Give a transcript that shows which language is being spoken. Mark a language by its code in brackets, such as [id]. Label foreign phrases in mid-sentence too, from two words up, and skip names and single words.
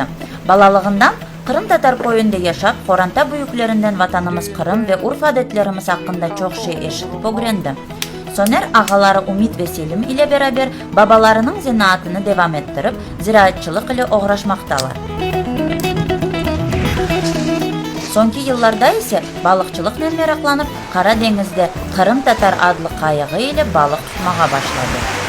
[crh] Balalığından Kırım Tatar koyunda yaşap, Koranta büyüklerinden vatanımız Kırım ve urf adetlerimiz hakkında çok şey eşitip öğrendi. Soner ağaları Umit ve Selim ile beraber babalarının zanaatını devam ettirip ziraatçılık ile uğraşmaktalar. Sonki yıllarda ise balıkçılıkla meraklanıp Karadeniz'de Kırım Tatar adlı kayığı ile balık tutmaya başladı.